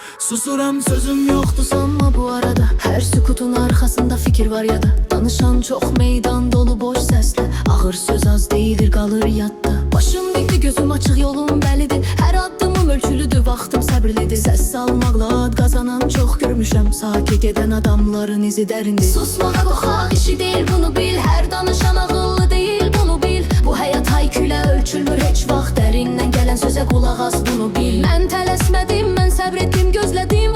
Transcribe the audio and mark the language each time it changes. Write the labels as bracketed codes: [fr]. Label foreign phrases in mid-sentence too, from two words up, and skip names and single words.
[tr] Susuram, sözüm yoktu sanma bu arada. Her sükutun arkasında fikir var ya da danışan çok, meydan dolu boş sesle. Ağır söz az değildir, kalır yatta. Başım dikti, gözüm açık, yolum bellidir. [az] Her addımım ölçülüdür, vaxtım səbirlidir. Səs salmaqla ad qazanan çox görmüşəm. Sakit edən adamların izi dərindir. Susmağa qorxaq işi deyil, bunu bil. Hər danışan ağıllı deyil, bunu bil. Bu həyat haykülə ölçülmür heç vaxt. Dərindən gələn sözə qulaq as, bunu bil. Mən tələsmədim, mən səbr etdim, gözlədim.